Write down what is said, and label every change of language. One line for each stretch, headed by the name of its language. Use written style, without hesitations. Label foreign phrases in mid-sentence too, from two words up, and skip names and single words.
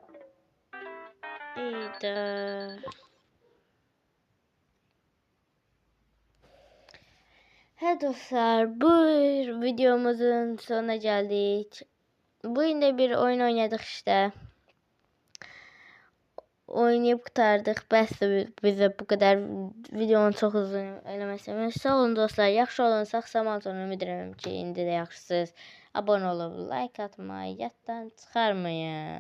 Turkish: İyiydi.
Azerbaijani: Hə dostlar,
Turkish: bu videomuzun sonuna geldik. Bugün de bir oyun oynadık işte. Oynayıp kurtardık.
Azerbaijani: Bəsdir bizə
Turkish: bu kadar
Azerbaijani: videonun çox uzun eləməsəm. Sağ olun dostlar, yaxşı olun, sağ-salamat olun. Ümid edirəm ki, indi də yaxşısınız. Abunə olub, like atmayı yaddan çıxarmayın.